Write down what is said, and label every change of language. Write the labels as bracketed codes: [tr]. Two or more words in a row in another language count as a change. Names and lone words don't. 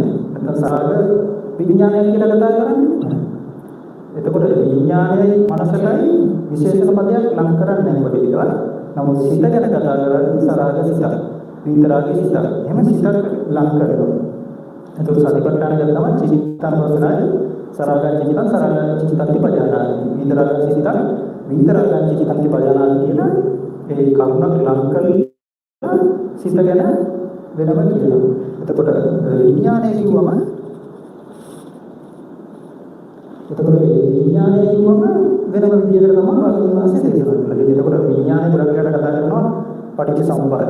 [si] නැත්නම් සරාග විඥානය කියලා කතා කරන්නේ. එතකොට විඥානයයි මනසටයි විශේෂණ පදයක් ලං කරන්නේ නැහැ කොහේ දේවා. නමුත් සිත ගැන කතා කරන්නේ සරාග සිතක්. විතරාගේ සිතක්. එහෙම සිතක් ලං කරනවා. එතකොට සතිපට්ඨාන ගත්තම [pi] චිත්තං වසනාය සරාගං චිත්තං සරාගං චිත්තං පජානාති විතරාගං චිත්තං විතරාගං චිත්තං පජානාති [si] කියලා ඒ කරුණක් ලං කරලා සිත ගැන වෙනම කියනවා. එතකොට විඥානය කිව්වම වෙනම විදියකට තමයි භාගතුන් වහන්සේ දේශනා කළේ. එතකොට විඥානය ගොඩක් කතා කරනවා පටිච්ච සමුප්පාදය.